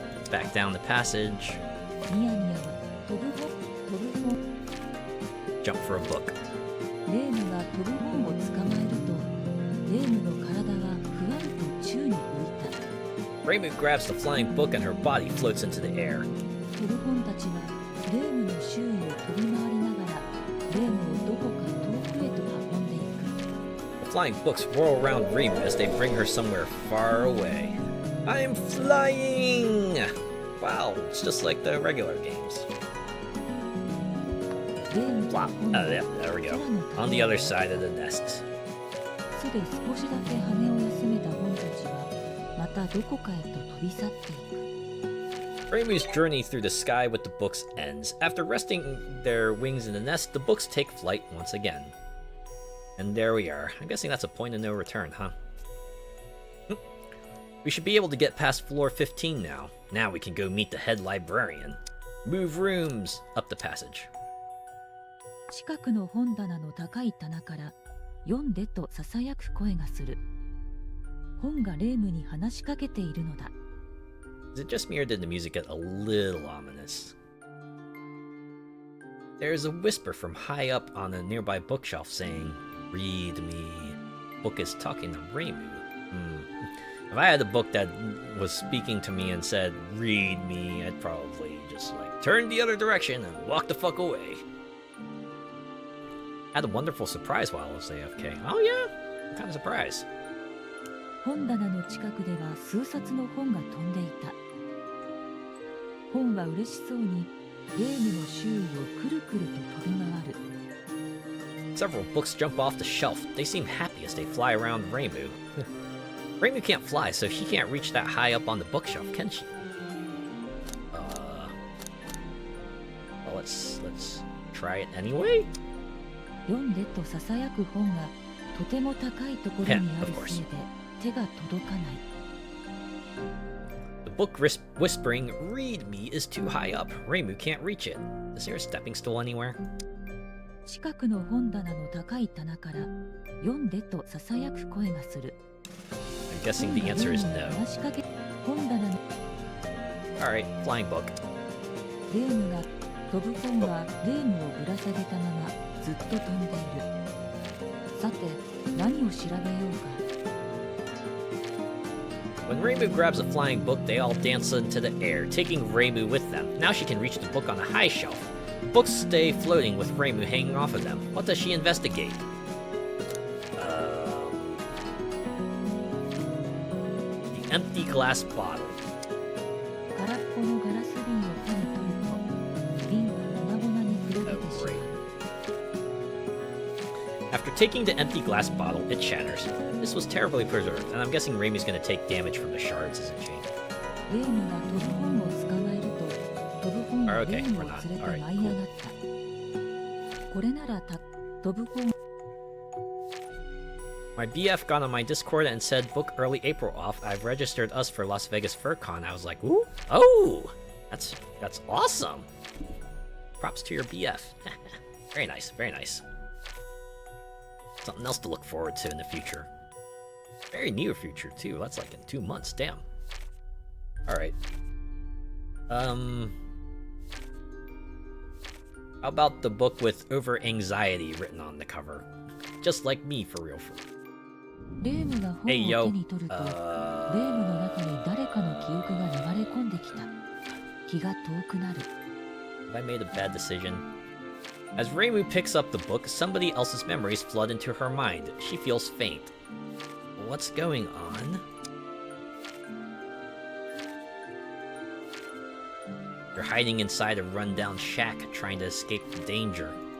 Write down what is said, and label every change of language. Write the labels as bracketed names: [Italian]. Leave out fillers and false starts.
[English] Back down the passage. [Japanese] ニヤニヤは飛ぶ本 [English] Jump for a book. [Japanese] レームが飛ぶ本を捕まえるとレームの体はふわりと宙に浮いた [English] Reimu grabs the flying book and her body floats into the air. [Japanese] 飛ぶ本たちはレームの周囲を飛び回りながらレームをどこか遠くへと運んでいく [English] The flying books whirl around Reimu as they bring her somewhere far away. I'm flying! Wow, it's just like the regular games. [Japanese] レームと [English] Flop. [Japanese] 本 [English] Oh, yeah, there we go. On the other side of the nests. [Japanese] 巣で少しだけ羽を休めた本たちはまたどこかへと飛び去っていく [English] Reimu's journey through the sky with the books ends. After resting their wings in the nest, the books take flight once again. And there we are. I'm guessing that's a point of no return, huh? We should be able to get past floor 15 now. Now we can go meet the head librarian. Move rooms! Up the passage. [Japanese] 近くの本棚の高い棚から読んでと囁く声がする本がレームに話しかけているのだ [English] Is it just me or did the music get a little ominous? There's a whisper from high up on a nearby bookshelf saying, "Read me." Book is talking to Reimu. If I had a book that was speaking to me and said, "Read me," I'd probably just like turn the other direction and walk the fuck away. Had a wonderful surprise while I was AFK. Oh yeah? What kind of surprise? [Japanese] 本棚の近くでは数冊の本が飛んでいた。本は嬉しそうにレームの周囲をくるくると飛び回る。 [English] Several books jump off the shelf. They seem happy as they fly around Reimu. Reimu can't fly, so she can't reach that high up on the bookshelf, can she? Well, let's try it anyway. [Japanese] 読んでと囁く本がとても高いところにあるせいで手が届かない。 [English] The book whispering, "Read me," is too high up. Reimu can't reach it. Is there a stepping stool anywhere? [Japanese] 近くの本棚の高い棚から読んでと囁く声がする。 [English] I'm guessing the answer is no. [Japanese] 話しかけ本棚の [English] Alright, flying book. [Japanese] レームが飛ぶ本はレームをぶら下げたままずっと飛んでいる。さて、何を調べようか。 [English] When Reimu grabs a flying book, they all dance into the air, taking Reimu with them. Now she can reach the book on a high shelf. Books stay floating with Reimu hanging off of them. What does she investigate? The empty glass bottle. [Japanese] 空っぽのガラス瓶を手に取ると、瓶は粉々に黒れてしまう。 [English] After taking the empty glass bottle, it shatters. This was terribly preserved, and I'm guessing Reimu's gonna take damage from the shards, isn't she? [Japanese] レームが飛ぶ本を捕まえると、飛ぶ本がレームを連れて舞い上がった。これなら飛ぶ本 [English] My BF got on my Discord and said, "Book early April off. I've registered us for Las Vegas FurCon." I was like, "Ooh, oh, that's awesome." Props to your BF. Very nice, very nice. Something else to look forward to in the future. Very near future too. That's like in 2 months. Damn. All right. How about the book with over anxiety written on the cover? Just like me, for real. [Japanese] レームが本を手に取ると、レームの中に誰かの記憶が流れ込んできた。気が遠くなる。 [English] Have I made a bad decision? As Reimu picks up the book, somebody else's memories flood into her mind. She feels faint. What's going on? You're hiding inside a rundown shack, trying to escape the danger.